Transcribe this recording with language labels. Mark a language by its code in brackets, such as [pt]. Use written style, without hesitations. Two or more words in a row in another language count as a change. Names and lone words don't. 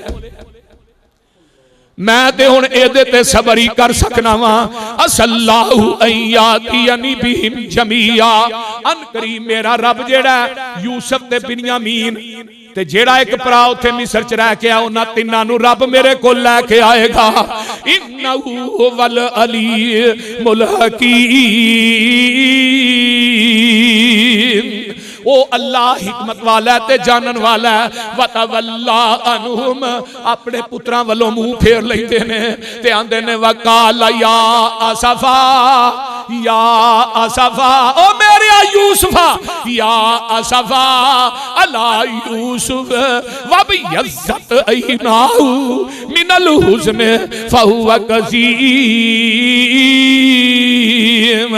[pa] میں تے ہن ایہدے تے صبر ہی کر سکنا واں. [ar] عسى الله أن يأتيني بهم جميعا. [pa] عنقریب میرا رب جیہڑا یوسف تے بنیامین تے جیہڑا اک بھرا اوتھے مصر چ رہ کے آ، اونہاں تنّاں نوں رب میرے کول لے کے آئے گا. [ar] إنه هو العليم الحكيم. [pa] او اللہ حکمت والا تے جانن والا ہے. [ar] وتولى عنهم [pa] اپنے پتراں والوں منہ پھیر لیندے نے تے آندے نے [ar] وقال يا أسفى يا أسفى [pa] او میرے یوسفا [ar] يا أسفى على يوسف وابيضت عيناه من الحزن فهو كظيم.